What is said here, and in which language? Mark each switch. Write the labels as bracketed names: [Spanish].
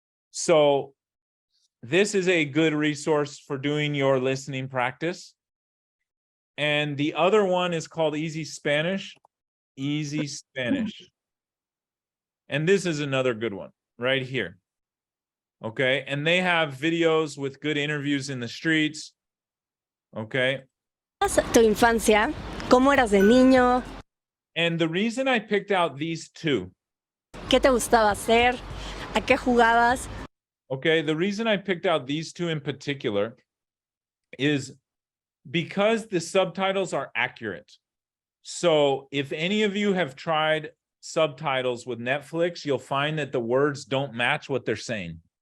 [English] So this is a good resource for doing your listening practice. And the other one is called Easy Spanish. Easy Spanish. And this is another good one right here. Okay, and they have videos with good interviews in the streets. Okay. [Spanish] Tu infancia, ¿cómo eras de niño? [English] And the reason I picked out these two. [Spanish] ¿Qué te gustaba hacer? ¿A qué jugabas? [English] Okay, the reason I picked out these two in particular is because the subtitles are accurate. So if any of you have tried subtitles with Netflix, you'll find that the words don't match what they're saying.